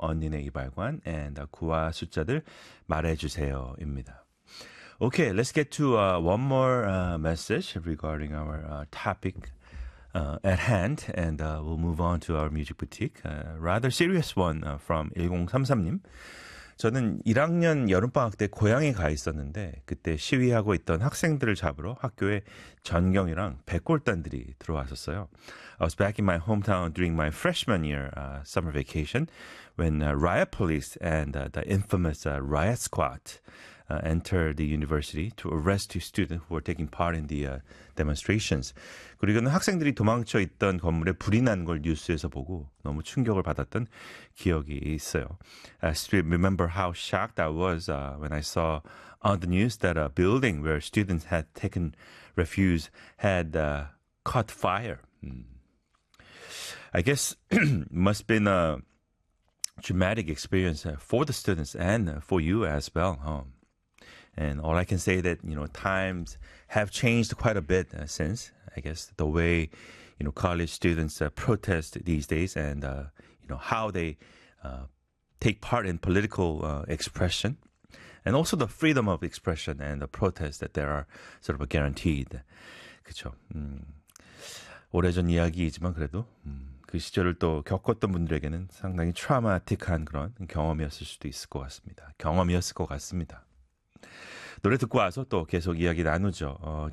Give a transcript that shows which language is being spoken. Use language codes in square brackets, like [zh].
[ko] 언니네 이발관 and 구화 숫자들 말해주세요. 입니다. [en] Okay, let's get to one more message regarding our topic at hand, and we'll move on to our music boutique. Rather serious one from 1033님. [ko] 저는 1학년 여름방학 때 고향에 가 있었는데 그때 시위하고 있던 학생들을 잡으러 학교에 전경이랑 백골단들이 들어왔었어요. [en] I was back in my hometown during my freshman year summer vacation when riot police and the infamous riot squad entered the university to arrest two students who were taking part in the demonstrations. [ko] 그리고는 학생들이 도망쳐 있던 건물에 불이 난 걸 뉴스에서 보고 너무 충격을 받았던 기억이 있어요. [en] I still remember how shocked I was when I saw on the news that a building where students had taken refuge had caught fire. I guess must have been a traumatic experience for the students and for you as well, huh? And all I can say that, you know, times have changed quite a bit since, I guess, the way, you know, college students protest these days and, you know, how they take part in political expression and also the freedom of expression and the protest that there are sort of a guaranteed. [ko] 그쵸? 오래전 이야기이지만 그래도 그 시절을 또 겪었던 분들에게는 상당히 트라우마틱한 그런 경험이었을 수도 있을 것 같습니다. 경험이었을 것 같습니다. 노래 듣고 와서 또 계속 이야기 나누죠.